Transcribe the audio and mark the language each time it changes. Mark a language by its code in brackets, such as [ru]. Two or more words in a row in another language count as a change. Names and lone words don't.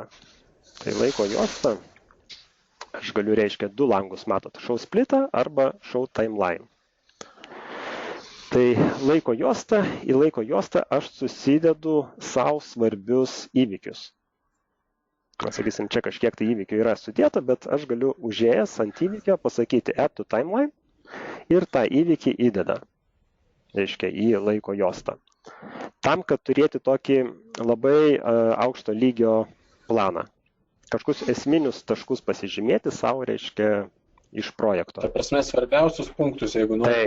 [lt] Tai laiko juosta, aš galiu, reiškia, du langus, matot, show splitą arba [en] show timeline. [lt] Tai laiko juosta, į laiko juostą aš susidedu savo svarbius įvykius. Sakysim, čia kažkiek tai įvykių yra sudėta, bet aš galiu užėjęs ant įvykio pasakyti [en] add to timeline [lt] ir tą įvykį įdeda, reiškia, į laiko juostą. Tam, kad turėti tokį labai aukšto lygio planą. Kažkokius esminius taškus pasižymėti savo, reiškia, iš projekto. Ta prasme, svarbiausius punktus, jeigu nori.